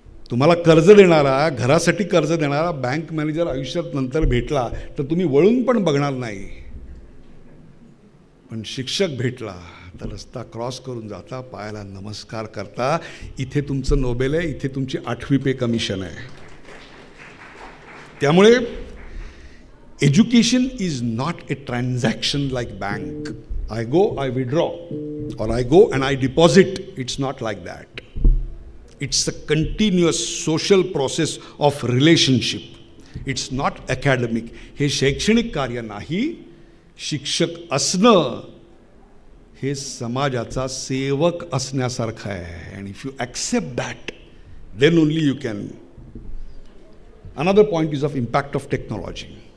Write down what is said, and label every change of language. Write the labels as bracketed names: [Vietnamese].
[Marathi] तुम्हाला कर्ज देणारा, घरासाठी कर्ज देणारा बँक मॅनेजर आयुष्यात नंतर भेटला तर तुम्ही वळून पण बघणार नाही, पण शिक्षक भेटला तर रस्ता क्रॉस करून जाता, पायाला नमस्कार करता. इथे तुमचं नोबेल आहे, इथे तुमची 8वी पे कमिशन आहे. त्यामुळे [English] Education is not a transaction like bank. I go I withdraw और I go and I deposit. It's not like that. It's a continuous social process of relationship. It's not academic. [Marathi] हे शैक्षणिक कार्य नाही. शिक्षक असणं हे समाजाचा सेवक असण्यासारखं आहे. [English] And if you accept that then only you can. Another point is of impact of technology.